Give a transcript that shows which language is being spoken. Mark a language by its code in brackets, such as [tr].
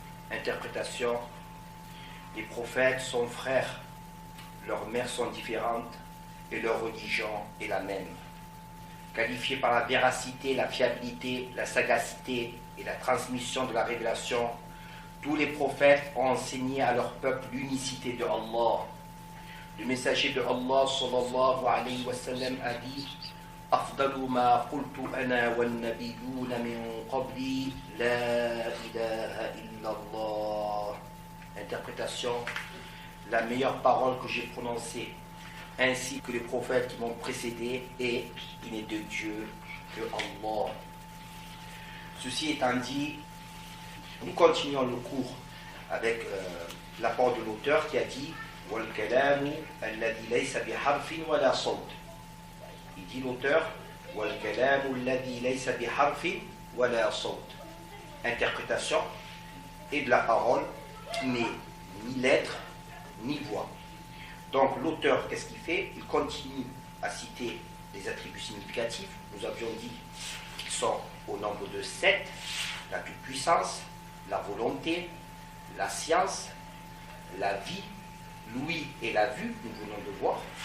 [fr] Interprétation, les prophètes sont frères, leurs mères sont différentes et leur religion est la même. Qualifiés par la véracité, la fiabilité, la sagacité et la transmission de la révélation, tous les prophètes ont enseigné à leur peuple l'unicité de Allah. Le messager de Allah sallallahu alayhi wa sallam a dit [ar] أفضل ما قلت أنا والنبيون من قبلي لا إله إلا الله. [fr] Interprétation, la meilleure parole que j'ai prononcée ainsi que les prophètes qui m'ont précédé et il n'est de Dieu que Allah. Ceci étant dit, nous continuons le cours avec l'apport de l'auteur qui a dit [ar] وَالْكَلَامُ الَّذِي لَيْسَ بِحَرْفٍ وَلَا صَوْتٍ. [fr] Il dit l'auteur [ar] وَالْكَلَامُ الَّذِي لَيْسَ بِحَرْفٍ وَلَا صَوْتٍ. [fr] Interprétation, et de la parole qui n'est ni lettre ni voix. Donc l'auteur, qu'est-ce qu'il fait? Il continue à citer des attributs significatifs. Nous avions dit qu'ils sont au nombre de 7, la toute-puissance, la volonté, la science, la vie, l'ouïe et la vue, nous venons de voir.